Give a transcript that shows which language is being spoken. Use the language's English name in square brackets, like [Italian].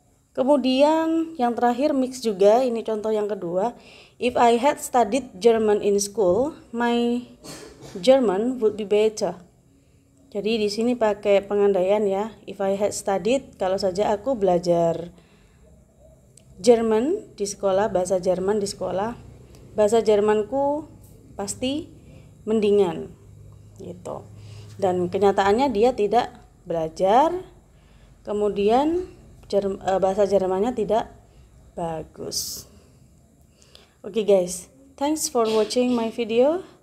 [Indonesian] Kemudian yang terakhir mix juga, ini contoh yang kedua. [English] If I had studied German in school, my German would be better. [Indonesian] Jadi di sini pakai pengandaian ya. [English] If I had studied, [Indonesian] kalau saja aku belajar German di sekolah, bahasa Jerman di sekolah, bahasa Jermanku pasti mendingan gitu. Dan kenyataannya dia tidak belajar, kemudian bahasa Jermannya tidak bagus. [English] Okay guys, thanks for watching my video.